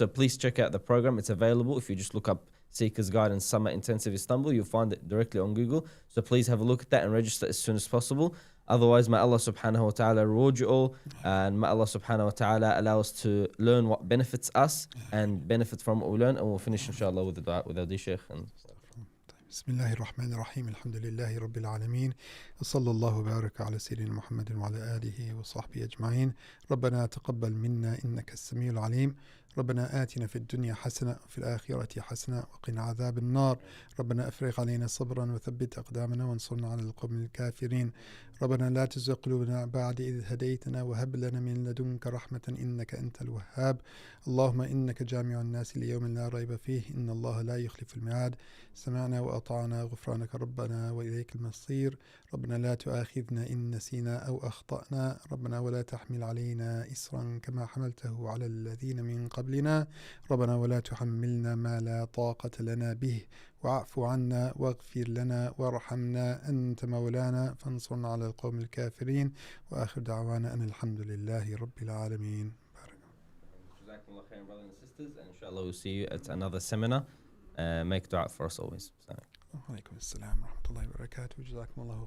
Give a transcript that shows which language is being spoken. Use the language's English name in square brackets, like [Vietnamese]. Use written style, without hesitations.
[English] So please check out the program. It's available. If you just look up Seekers Guidance Summer Intensive Istanbul, you'll find it directly on Google. So please have a look at that and register as soon as possible. Otherwise, may Allah subhanahu wa ta'ala reward you all, and may Allah subhanahu wa ta'ala allow us to learn what benefits us and benefit from what we learn. And we'll finish inshallah with the dua with our Shaykh. [Arabic] بسم الله الرحمن الرحيم الحمد لله رب العالمين وصلى الله وبارك على سيدنا محمد وعلى آله وصحبه أجمعين ربنا تقبل منا إنك السميع العليم ربنا آتنا في الدنيا حسنة وفي الآخرة حسنة وقنا عذاب النار ربنا أفرغ علينا صبرا وثبت أقدامنا وانصرنا على القوم الكافرين ربنا لا تزغ قلوبنا بعد إذ هديتنا وهب لنا من لدنك رحمة إنك أنت الوهاب اللهم إنك جامع الناس ليوم لا ريب فيه إن الله لا يخلف الميعاد سمعنا وأطعنا غفرانك ربنا وإليك المصير ربنا لا تؤاخذنا إن نسينا أو أخطأنا ربنا ولا تحمل علينا إصرا كما حملته على الذين من قبلنا ربنا ولا تحملنا ما لا طاقة لنا به واعف عنا واغفر لنا وارحمنا أنت مولانا فانصرنا على القوم الكافرين وآخر دعوانا أن الحمد لله رب العالمين. [English] Jazakumullah khairan, brothers and sisters, and inshallah we'll see you at another seminar. Make dua for us always. [Arabic] وعليكم السلام ورحمة الله وبركاته. جزاكم الله خير.